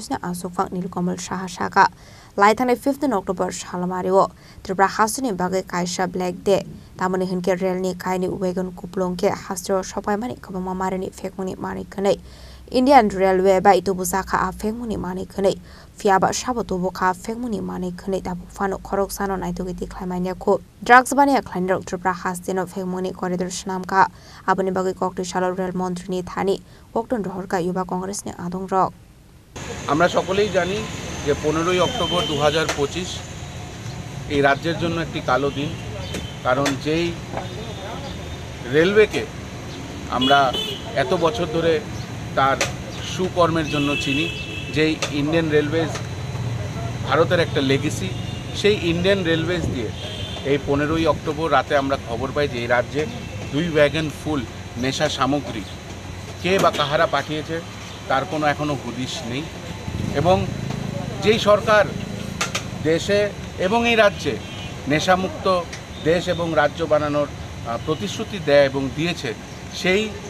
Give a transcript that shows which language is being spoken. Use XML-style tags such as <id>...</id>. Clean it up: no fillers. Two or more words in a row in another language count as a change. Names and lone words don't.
<brx>ने आजोफां नीलकमल शाह साका लाइथांनि 15 अक्टोबर सालमारिओ त्रिपुरा हास्टेनि बागै काइसा</brx> <en>black day</en> <brx>तामनि हिनके रेलनि काइनि उबैगन कुप्लंके हास्टेव सपायमानि खबमा मारिनि फेकमुनि मानि खनै</brx> <en>Indian Railway</en> <brx>बा इतुबुसाखा फेकमुनि मानि खनै फियाबा साबतुबुखा फेकमुनि मानि खनै ताबुफानो खरकसानो नाइतुगिति ख्लाइमानियाखौ ड्राग्स बानिया ख्लाइनरक त्रिपुरा हास्टेनो फेकमुनि करिडोर सनामका आबनि बागै कक्तिशालो रेल मन्त्रीनि थानी कोक्तुन रहरका युवा कांग्रेसनि आदंगरक</brx> <bn>আমরা সকলেই জানি যে 15 অক্টোবর 2025 এই রাজ্যের জন্য একটি কালো দিন কারণ যেই রেলওয়েকে আমরা এত বছর ধরে তার সুকর্মের জন্য চিনি যেই</bn> <en>Indian Railways</en> <bn>ভারতের একটা লেগেসি সেই</bn> <en>Indian Railways</en> <bn>দিয়ে এই 15 অক্টোবর রাতে আমরা খবর পাই যে এই রাজ্যে 2 ওয়াগন ফুল নেশা সামগ্রী কে বা কাহারা পাঠিয়েছে তার কোনো এখনো হদিশ নেই এবং যেই সরকার দেশে এবং এই রাজ্যে নেশামুক্ত দেশ এবং রাজ্য বানানোর প্রতিশ্রুতি দেয় এবং দিয়েছে সেই</bn>